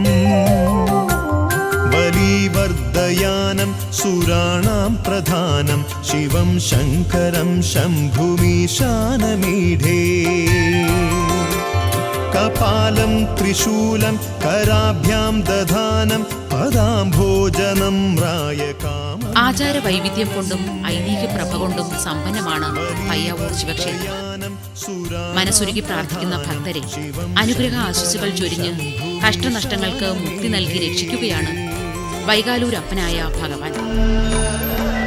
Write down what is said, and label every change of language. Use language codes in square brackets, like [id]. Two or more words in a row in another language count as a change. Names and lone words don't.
[sa] बलिवर्धयानं सुराणां प्रधानं शिवं शङ्करं शम्भुमीशानमीढे कपालं त्रिशूलं कराभ्यां दधानं पदाम्भोजनं रायकामम् [ml] ആചാര വൈവിധ്യം കൊണ്ടും ഐതിഹ്യ പ്രഭ കൊണ്ടും സമ്പന്നമാണ് പയ്യാവൂർ ശിവക്ഷേത്രം. മനസ്സുരുകി പ്രാർത്ഥിക്കുന്ന ഭക്തരെ അനുഗ്രഹ ആശിസുകൾ ചൊരിഞ്ഞ് കഷ്ടനഷ്ടങ്ങൾക്ക് മുക്തി നൽകി രക്ഷിക്കുകയാണ് വൈകാലൂരപ്പനായ ഭഗവാൻ.